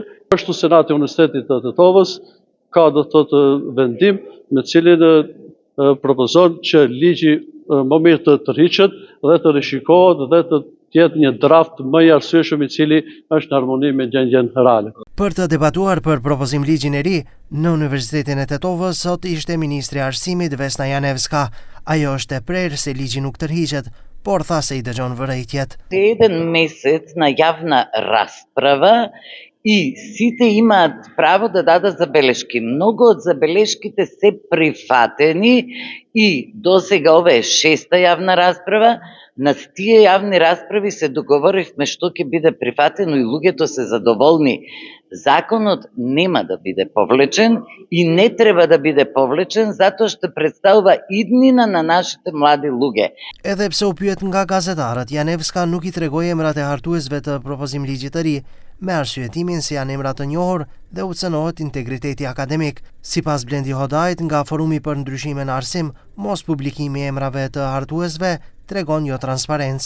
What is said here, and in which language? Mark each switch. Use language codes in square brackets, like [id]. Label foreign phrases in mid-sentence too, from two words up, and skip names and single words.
[sq] Ashtu Senati i Universitetit të Tetovës ka, do thotë, vendim me cilin propozon që ligji më mirë të tërhiqet dhe të rishikohet dhe të tjetë një draft më i arsyeshëm i cili është në harmoni me gjendjen reale. Për të debatuar për propozim ligjin e ri, në Universitetin e Tetovës sot ishte Ministri i Arsimit Vesna Janevska. Ajo është e prerë se ligji nuk tërhiqet, por tha se i dëgjon vërejtjet. [mk] Jedan месец на явна расправа и сите имаат право да дадат забелешки. Многу од забелешките се прифатени и досега ова е 6-та јавна расправа. На тие јавни расправи се договоривме што ќе биде прифатено и луѓето се задоволни. Законот нема да биде повлечен и не треба да биде повлечен, затоа што представува иднина на нашите млади луѓе. [sq] Edhe pse u pyet nga gazetarët, Janevska nuk i tregoi emrat e hartuesve të propozim ligjit të ri, me arsyetimin se janë emra të njohur dhe u cënohet integriteti akademik. Sipas Blendi Hodajt nga Forumi për Ndryshime në Arsim, mos publikimi i emrave të hartuesve tregon jo transparencë.